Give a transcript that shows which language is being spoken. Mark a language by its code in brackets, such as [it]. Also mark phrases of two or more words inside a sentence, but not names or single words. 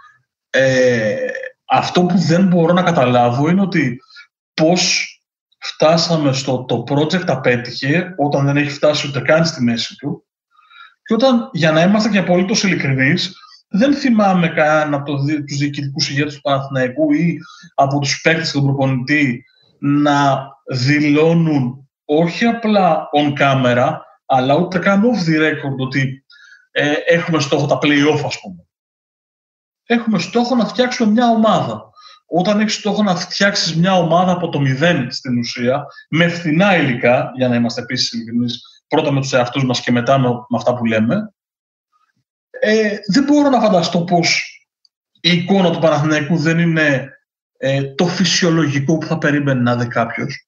[el] Αυτό που δεν μπορώ να καταλάβω είναι ότι πώς φτάσαμε στο το project απέτυχε όταν δεν έχει φτάσει ούτε καν στη μέση του και όταν, για να είμαστε και απολύτως ειλικρινείς, δεν θυμάμαι καν από τους διοικητικούς ηγέτες του Παναθηναϊκού ή από τους παίκτες του προπονητή να δηλώνουν όχι απλά [en] on camera, [el] αλλά ούτε καν [en] off the record [el] ότι έχουμε στόχο τα play-off, ας πούμε. Έχουμε στόχο να φτιάξουμε μια ομάδα. Όταν έχεις στόχο να φτιάξεις μια ομάδα από το 0 στην ουσία, με φθηνά υλικά, για να είμαστε επίσης ειλικρινείς, πρώτα με τους εαυτούς μας και μετά με αυτά που λέμε, δεν μπορώ να φανταστώ πως η εικόνα του Παναθηναϊκού δεν είναι το φυσιολογικό που θα περίμενε να δει κάποιος.